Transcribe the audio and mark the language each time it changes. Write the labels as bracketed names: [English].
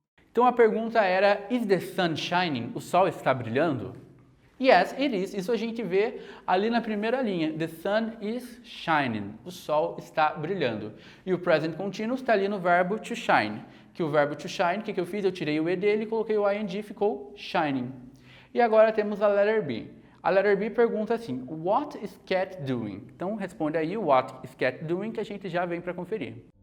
[Portuguese] Então a pergunta era, [English] is the sun shining? [Portuguese] O sol está brilhando? [English] Yes, it is. [Portuguese] Isso a gente vê ali na primeira linha. [English] The sun is shining. [Portuguese] O sol está brilhando. E o present continuous está ali no verbo to shine. Que o verbo to shine, o que eu fiz? Eu tirei o E dele e coloquei o ing, ficou shining. E agora temos a letter B. A letter B pergunta assim, [English] what is cat doing? [Portuguese] Então responde aí, [English] what is cat doing, [Portuguese] que a gente já vem para conferir.